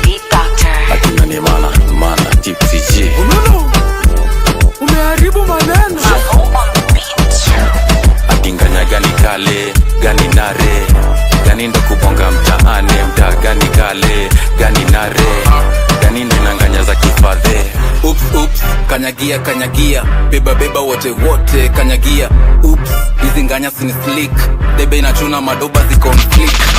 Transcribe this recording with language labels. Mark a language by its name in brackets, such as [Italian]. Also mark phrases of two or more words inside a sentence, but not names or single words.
[English] Doctor. [Swahili] Ati nani mana, mana, Tipsy G. Ululu, umeharibu maneno. [English] Mavo on the beat. [Swahili] Ati nganya gani kale, gani nare, gani ndo kubonga mtaani, mtaa gani kale, gani nare, gani ndo inanganya za kifadhe. Oops, oops, kanyagia, kanyagia. Beba, beba, wote, wote, kanyagia. Oops, hizi nganya sini slick. Debe inachuna, madoba ziko [English] on flick.